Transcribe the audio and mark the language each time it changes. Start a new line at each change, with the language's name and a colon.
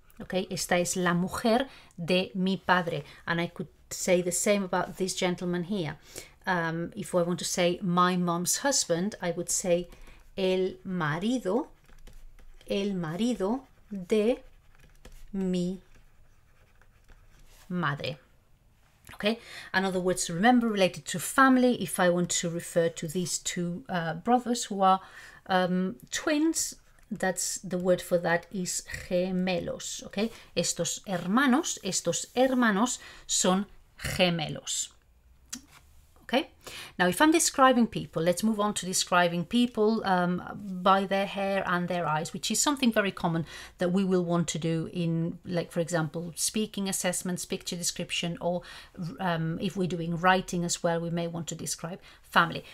Spanish: Okay, esta es la mujer de mi padre.
English: And I could say the same about this gentleman here. If I want to say my mom's husband, I would say
Spanish: el marido de mi madre.
English: Okay, and other words to remember related to family, if I want to refer to these two brothers who are twins, that's the word for that is gemelos.
Spanish: Okay, estos hermanos son gemelos.
English: Okay, now if I'm describing people, let's move on to describing people by their hair and their eyes, which is something very common that we will want to do in, like, for example, speaking assessments, picture description, or if we're doing writing as well, we may want to describe family.